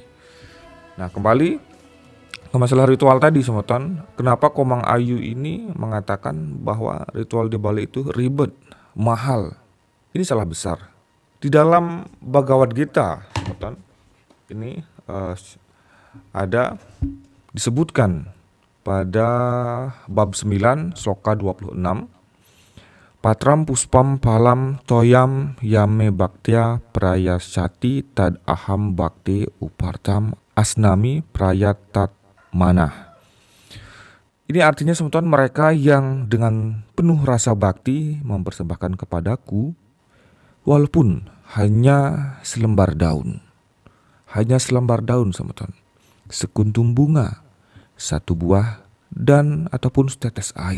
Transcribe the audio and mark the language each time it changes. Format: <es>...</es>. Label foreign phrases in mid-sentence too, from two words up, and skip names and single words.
<id>Nah, kembali ke masalah ritual tadi semeton, kenapa Komang Ayu ini mengatakan bahwa ritual di Bali itu ribet, mahal? Ini salah besar. Di dalam Bhagavad Gita semeton, ini ada disebutkan pada bab 9 sloka 26,</id> <sa>पत्रं पुष्पं फलं तोयं यो मे भक्त्या प्रयच्छति तद् अहं भक्त्युपहृतम् अश्नामि प्रयतात्मनः.</sa> <id>Ini artinya semeton, mereka yang dengan penuh rasa bakti mempersembahkan kepadaku walaupun hanya selembar daun. Hanya selembar daun semeton, sekuntum bunga, satu buah, dan ataupun setetes air.</id>